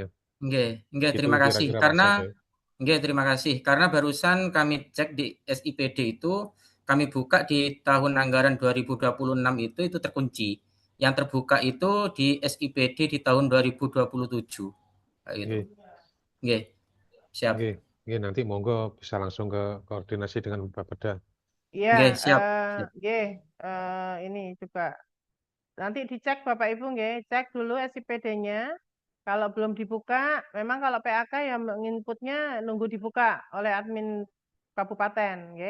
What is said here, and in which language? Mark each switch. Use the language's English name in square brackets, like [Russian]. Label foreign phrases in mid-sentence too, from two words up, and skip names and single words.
[Indonesian] Nggih, Itu terima kasih. kira-kira Mas Karena Ade. nggih, terima kasih. Karena barusan kami cek di SIPD itu, kami buka di tahun anggaran 2026 itu terkunci. Yang terbuka itu di SIPD di tahun 2027. Kayak gitu. Nggih. Nggih. Siap. Nggih, nanti monggo bisa langsung ke koordinasi dengan Bapeda. Iya, Nggih, siap. Ini juga nanti dicek Bapak Ibu nggih, cek dulu SIPD-nya. Kalau belum dibuka, memang kalau PAK yang menginputnya nunggu dibuka oleh admin kabupaten, nggih.